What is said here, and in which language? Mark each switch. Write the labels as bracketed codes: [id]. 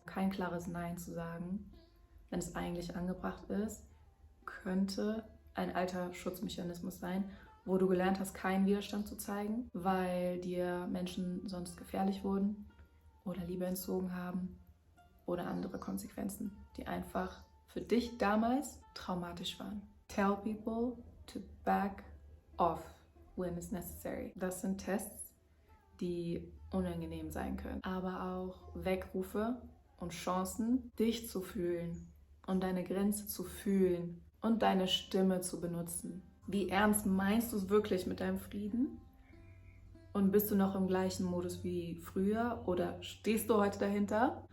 [de] Kein klares Nein zu sagen, wenn es eigentlich angebracht ist, könnte ein alter Schutzmechanismus sein, wo du gelernt hast, keinen Widerstand zu zeigen, weil dir Menschen sonst gefährlich wurden oder Liebe entzogen haben oder andere Konsequenzen, die einfach für dich damals traumatisch waren. [en] Tell people to back off when it's necessary. [de] Das sind Tests, die unangenehm sein können, aber auch Wegrufe und Chancen, dich zu fühlen und deine Grenze zu fühlen und deine Stimme zu benutzen. Wie ernst meinst du es wirklich mit deinem Frieden? Und bist du noch im gleichen Modus wie früher oder stehst du heute dahinter?